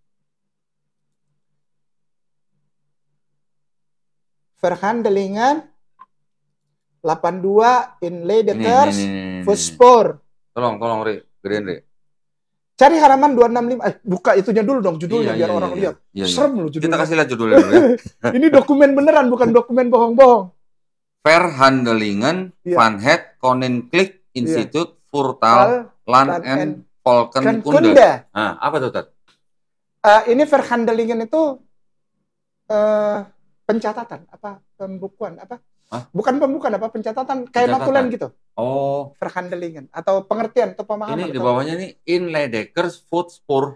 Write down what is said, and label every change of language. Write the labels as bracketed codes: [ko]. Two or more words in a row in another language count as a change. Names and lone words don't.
[id] Verhandelingen 82 in Leidekers Voetspoor. Tolong Ri, gedein Ri. Cari halaman 265. Buka itunya dulu dong, judulnya biar orang lihat. Serem loh judulnya. Kita kasih lihat judulnya dulu ya. Ini dokumen beneran, bukan dokumen bohong-bohong. Verhandelingen Van Het Koninklijk Instituut Voertaal Land en Volkenkunde. Nah, apa tuh, Tat? Ini Verhandelingen itu pencatatan, pembukuan, bukan pembukuan, pencatatan, kayak notulen gitu. Oh. Verhandelingen, atau pengertian, atau pemahaman. Ini di bawahnya nih, in Leidekers Voetspoor.